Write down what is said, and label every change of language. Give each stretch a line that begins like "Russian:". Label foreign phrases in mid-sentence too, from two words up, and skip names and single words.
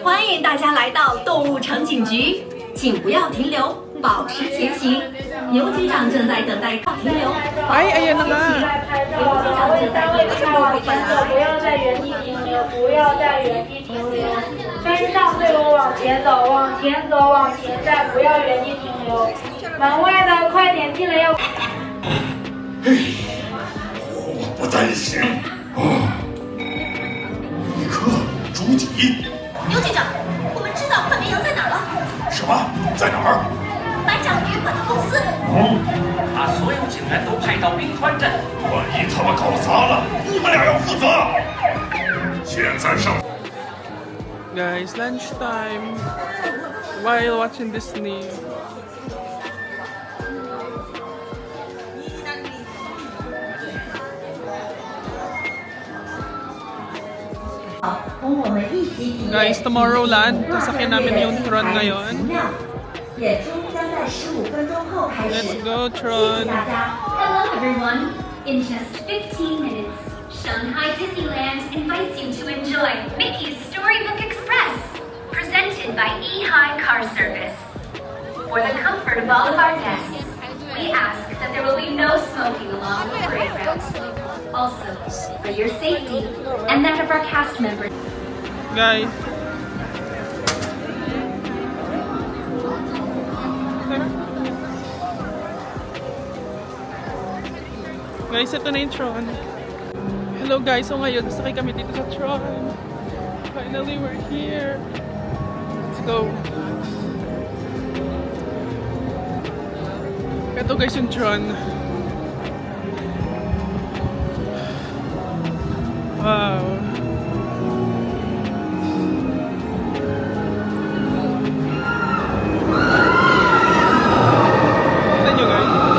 Chinese: 欢迎大家来到动物城警局，请不要停留，保持前行。牛局长正在等待停留。
Filipino: Ay, ayan na nga.
Chinese: 牛局长正在等待不要在原地停留，不要在原地停留，跟上队伍往前走，往前走，往前站，不要原地停留。门外的快点进来要。祸不单行。尼克，朱迪，牛局长，我们知道快绵羊在哪儿了，什么？在哪儿？白掌旅馆的公司。把所有警员都派到兵团镇。万一他们搞砸了，你们俩要负责。现在上。
English: Guys, lunchtime. While watching Disney.
Chinese: 同我们一起体验
English: Guys, Tomorrowland.
Filipino: Sasakyan namin yung Tron ngayon.
Chinese: 演出将在15分钟后开始。
English: Let's go,
Chinese: 谢谢 Tron. 大家。
English: Hello everyone. In just 15 minutes, Shanghai Disneyland invites you to enjoy Mickey's Storybook Express, presented by Ehai Car Service. For the comfort of all of our guests, we ask that there will be no smoking along the parade route. Also, for your safety and that of our cast members.
Filipino: Guys. Guys, ito na yung Tron.
English: Hello guys,
Filipino: so ngayon sakay kami dito sa Tron.
English: Finally, we're here. Let's go.
Filipino: Ito guys yung Tron.
English: Wow.
Filipino: Tignan nyo guys.